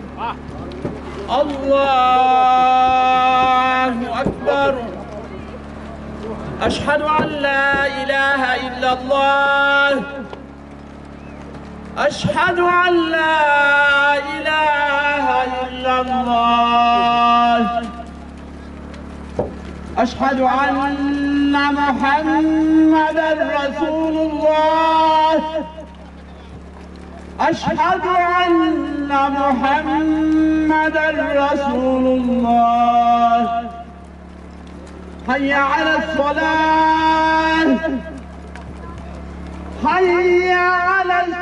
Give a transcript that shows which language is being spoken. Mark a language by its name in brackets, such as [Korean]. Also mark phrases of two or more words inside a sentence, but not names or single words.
[Arabic] الله أكبر. أشهد أن لا إله إلا الله. أشهد أن لا إله إلا الله. أشهد أن محمدا رسول الله أشهد أن محمدا رسول الله حي على الصلاة حي على